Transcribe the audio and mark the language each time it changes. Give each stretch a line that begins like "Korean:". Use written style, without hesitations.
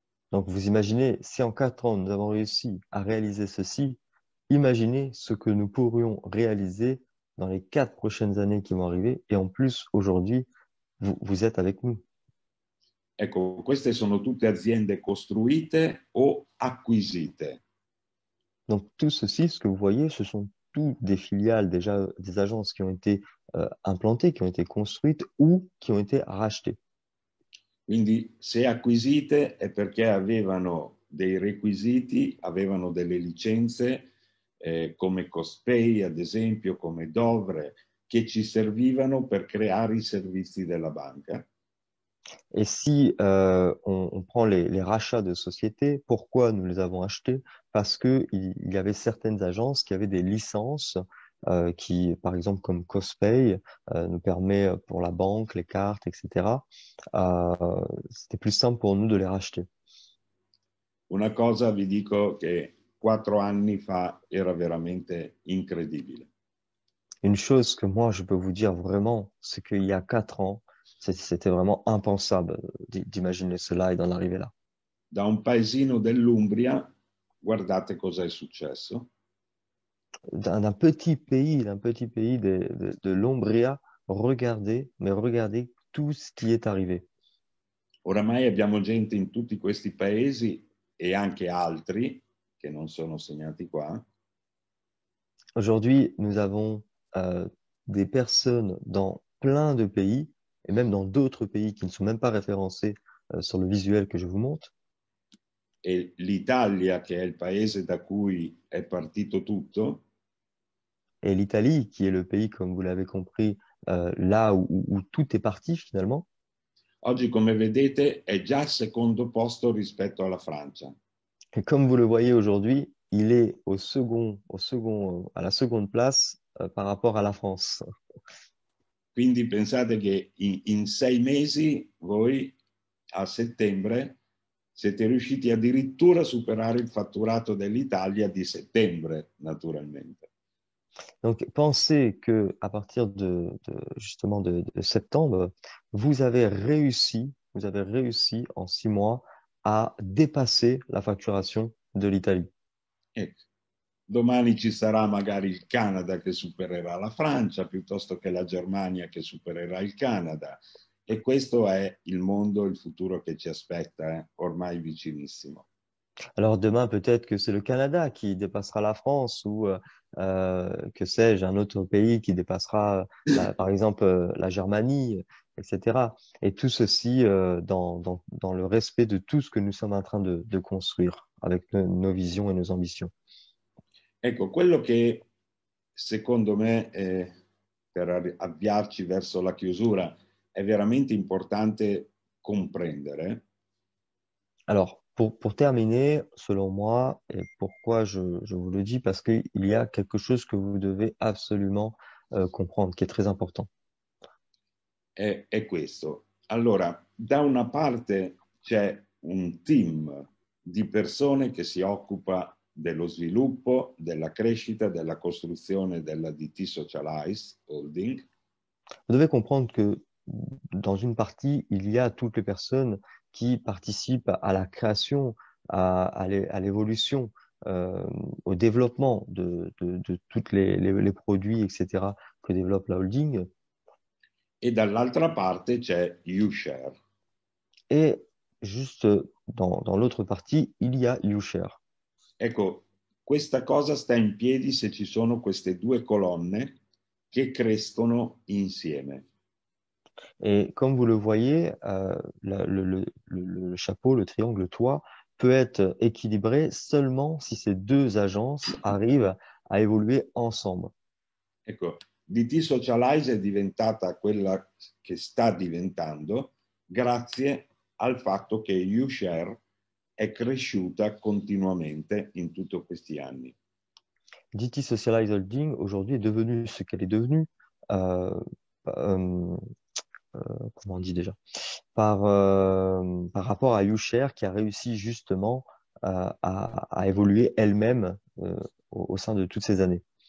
French: Donc vous imaginez, si en 4 ans nous avons réussi à réaliser ceci, imaginez ce que nous pourrions réaliser dans les 4 prochaines années qui vont arriver. Et en plus, aujourd'hui, vous êtes avec nous.
Italian: Ecco, queste sono tutte aziende costruite o acquisite.
French: Donc tout ceci, ce que vous voyez, ce sont tous des filiales, déjà des agences qui ont été implantées, qui ont été construites ou qui ont été rachetées.
Italian: Quindi se acquisite è perché avevano dei requisiti, avevano delle licenze come Cospay, ad esempio, come Dovre, che ci servivano per creare i servizi della banca.
French: Et si on prend les rachats de sociétés, pourquoi nous les avons achetés? Parce que il y avait certaines agences qui avaient des licences qui, par exemple, comme Cospay, nous permet pour la banque, les cartes, etc. euh, C'était plus simple pour nous de les racheter.
Italian: Una cosa vi dico che 4 anni fa era veramente incredibile.
French: Une chose que moi, je peux vous dire vraiment, c'est qu'il y a 4 ans, c'était vraiment impensable d'imaginer cela et d'en arriver là.
Italian: Da un paesino dell'Umbria, guardate cosa è successo.
French: D'un petit pays de l'Umbria, regardez, mais regardez tout ce qui est arrivé.
Italian: Oramai abbiamo gente in tutti questi paesi e anche altri che non sono segnati qua,
French: Aujourd'hui, nous avons euh, des personnes dans plein de pays, et même dans d'autres pays qui ne sont même pas référencés sur le visuel que je vous montre.
Italian: e l'Italia, che è il paese da cui è partito tutto,
French: Et l'Italie, qui est le pays, comme vous l'avez compris, là où tout est parti finalement.
Italian: oggi come vedete è già al secondo posto rispetto alla Francia.
French: Et comme vous le voyez aujourd'hui, il est à la seconde place par rapport à la France.
Italian: Quindi pensate che in 6 mesi voi a settembre siete riusciti addirittura a superare il fatturato dell'Italia di settembre, naturalmente.
French: Donc, pensez que à partir justement de septembre, vous avez réussi en 6 mois à dépasser la facturation de l'Italie.
Italian: Ecco. Domani ci sarà magari il Canada che supererà la Francia, piuttosto che la Germania che supererà il Canada. E questo è il mondo, il futuro che ci aspetta, ormai vicinissimo.
French: Alors demain, peut-être que c'est le Canada qui dépassera la France ou que sais-je, un autre pays qui dépassera, par exemple, la Germanie, etc. Et tout ceci dans le respect de tout ce que nous sommes en train de construire avec nos visions et nos ambitions.
Italian: Ecco, quello che secondo me, per avviarci verso la chiusura, è veramente importante comprendere.
French: Alors, pour terminer, selon moi, et pourquoi je vous le dis, parce qu'il y a quelque chose que vous devez absolument comprendre, qui est très important.
Italian: È questo. Allora, da una parte c'è un team di persone che si occupa dello sviluppo, della crescita, della costruzione della DT Socialize Holding.
French: Vous devez comprendre que dans une partie, il y a toutes les personnes qui participent à la création, à l'évolution, au développement de tous les produits, etc., que développe la holding.
Italian: E dall'altra parte c'è UShare.
French: Et juste dans l'autre partie, il y a YouShare.
Italian: Ecco, questa cosa sta in piedi se ci sono queste due colonne che crescono insieme.
French: Et comme vous le voyez, le chapeau, le triangle, le toit peut être équilibré seulement si ces deux agences arrivent à évoluer ensemble.
Italian: Ecco, DT Socialize è diventata quella che sta diventando grazie al fatto che UShare è cresciuta continuamente in tutti questi anni.
French: DT Socialize Holding aujourd'hui est devenue ce qu'elle est devenue euh, euh, comment on dit déjà, par rapport à YouShare qui a réussi justement à évoluer elle-même au sein de toutes ces années.